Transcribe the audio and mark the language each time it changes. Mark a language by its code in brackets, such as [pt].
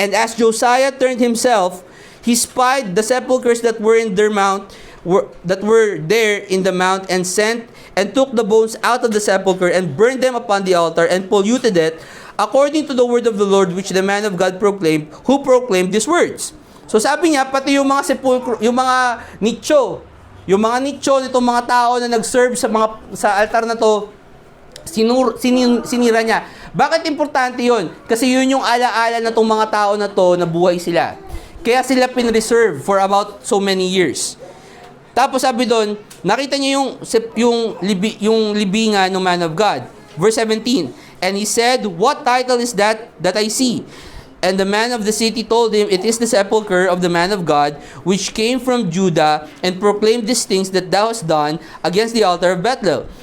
[en] And as Josiah turned himself, he spied the sepulchres that were in their mount, that were there in the mount, and sent and took the bones out of the sepulchre, and burned them upon the altar, and polluted it, according to the word of the Lord, which the man of God proclaimed, who proclaimed these words. [tl] So sabi niya, pati yung mga sepulchre, yung mga nicho nitong mga tao na nag-serve sa altar na to, sinira niya. Bakit importante yon? Kasi yun yung alaala na tong mga tao na to na buhay sila. Kaya sila pinreserve [en] for about so many years. [tl] Tapos sabi doon, nakita niya yung libingan ng man of God. [en] Verse 17, and he said, what title is that I see? And the man of the city told him, it is the sepulchre of the man of God, which came from Judah, and proclaimed these things that thou hast done against the altar of Bethel.